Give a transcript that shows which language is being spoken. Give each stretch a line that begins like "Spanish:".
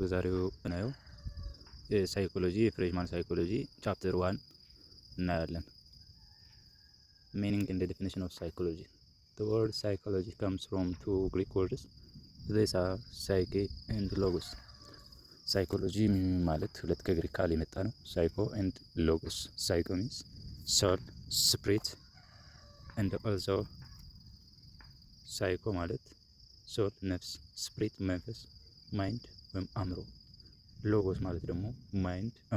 Amharic: በዛሬው እናየው የሳይኮሎጂ የፍሬሽማን ሳይኮሎጂ ቻፕተር 1 እናያለን።
English: Meaning and the definition of psychology. The word psychology comes from two Greek words. These are psyche and logos.
Amharic: Psychology ማለት ሁለት ከግሪክ ቃል የመጣ ነው።
English: psycho and logos. Psycho means soul, spirit, and also
Amharic: psycho ማለት soul, ነፍስ፣ spirit መንፈስ፣ ማይንድ ወይም አእምሮ። ሎጎስ ማለት ደግሞ ማይንድ